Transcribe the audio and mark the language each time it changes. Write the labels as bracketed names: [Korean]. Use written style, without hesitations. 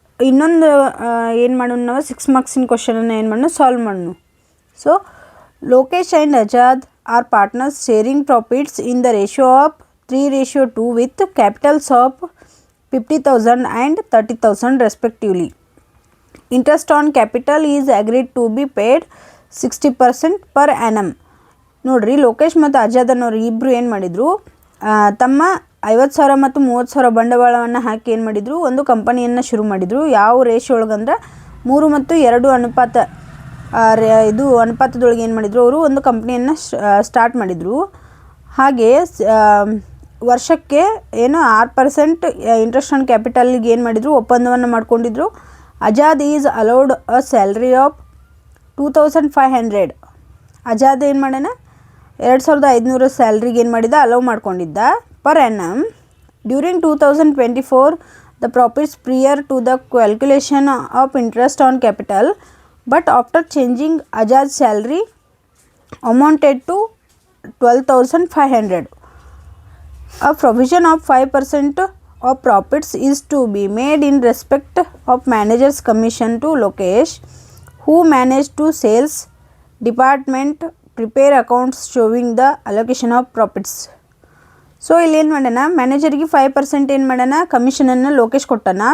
[Kannada] ಇನ್ನೊಂದು ಏನು ಮಾಡೋಣ, ನಾವು 6 ಮಾರ್ಕ್ಸಿನ ಕ್ವಶನನ್ನು ಏನು ಮಾಡೋಣ, ಸಾಲ್ವ್ ಮಾಡೋಣ. [English] So Lokesh and Ajad are partners sharing profits in the ratio of 3:2 with capitals of 50,000 and 30,000 respectively. Interest on capital is agreed to be paid 60% per annum. [Kannada] ನೋಡ್ರಿ, ಲೋಕೇಶ್ ಮತ್ತು ಅಜಾದ್ ಅನ್ನೋರು ಇಬ್ಬರು ಏನು ಮಾಡಿದರು, ತಮ್ಮ 50,000 ಮತ್ತು 30,000 ಬಂಡವಾಳವನ್ನು ಹಾಕಿ ಏನು ಮಾಡಿದರು, ಒಂದು ಕಂಪನಿಯನ್ನು ಶುರು ಮಾಡಿದರು. ಯಾವ ರೇಷಿಯೋ ಒಳಗಂದ್ರೆ 3 ಮತ್ತು 2 ಅನುಪಾತ, ಇದು ಅನುಪಾತದೊಳಗೆ ಏನು ಮಾಡಿದರು, ಅವರು ಒಂದು ಕಂಪ್ನಿಯನ್ನು ಸ್ಟಾರ್ಟ್ ಮಾಡಿದರು. ಹಾಗೆ ವರ್ಷಕ್ಕೆ ಏನು 6% ಇಂಟ್ರೆಸ್ಟ್ ಆನ್ ಕ್ಯಾಪಿಟಲ್ಗೆ ಏನು ಮಾಡಿದರು, ಒಪ್ಪಂದವನ್ನು ಮಾಡ್ಕೊಂಡಿದ್ರು. [English] Ajad is allowed a salary of 2,500. [Kannada] Azad ಏನು ಮಾಡೋಣ, 2,500 ಸ್ಯಾಲ್ರಿಗೆ ಏನು ಮಾಡಿದ, allow ಮಾಡ್ಕೊಂಡಿದ್ದ per annum. [English] During 2024 the profits prior to the calculation of interest on capital but after changing Ajad's salary amounted to 12,500. A provision of 5% of profits is to be made in respect of manager's commission to Lokesh, who managed to sales department prepare accounts showing the allocation of profits. [Kannada] So ಇಲ್ಲಿ ಏನು ಮಾಡೋಣ, ಮ್ಯಾನೇಜರ್ಗೆ 5% ಏನು ಮಾಡೋಣ, ಕಮಿಷನನ್ನು ಲೋಕೇಶ್ ಕೊಟ್ಟಾನ.